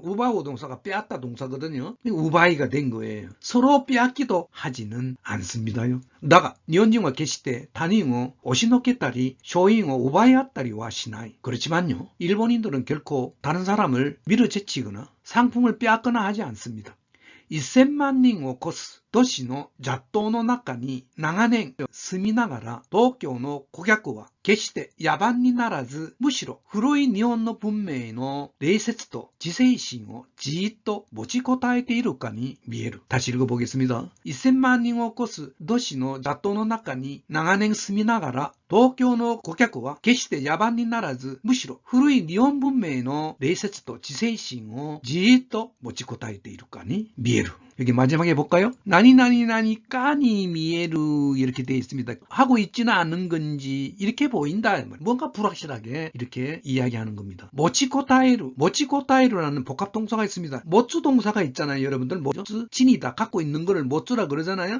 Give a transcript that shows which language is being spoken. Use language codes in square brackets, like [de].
[ko] 우바우 동사가 빼앗다 동사거든요. 우바이가 된 거예요. 서로 빼앗기도 하지는 않습니다요. 나가 일본인과 계실 때 [ja] 타닝어 오시노케다리 쇼잉어 우바이아따리와 시나이. [ko] 그렇지만요, 일본인들은 결코 다른 사람을 밀어제치거나 상품을 빼앗거나 하지 않습니다. [ja] 1000万人を超す都市の雑踏の中に長年住みながら東京の顧客は決して野蛮にならず、むしろ古い日本の文明の礼節と自制心をじーっと持ちこたえているかに見える. [ko] 다시 읽어보겠습니다. [ja] 1000万人を超す都市の雑踏の中に長年住みながら東京の顧客は決して野蛮にならず、むしろ古い日本文明の礼節と自制心をじーっと持ちこたえているかに見える. [ko] 여기 마지막에 볼까요? 나니나니나니 까니 미에루 이렇게 되어 있습니다. 하고 있지는 않은 건지 이렇게 보인다. 뭔가 불확실하게 이렇게 이야기하는 겁니다. 모치코타이루라는 복합동사가 있습니다. 모츠 동사가 있잖아요. 여러분들 모츠 진이다. 갖고 있는 거를 모츠라 그러잖아요.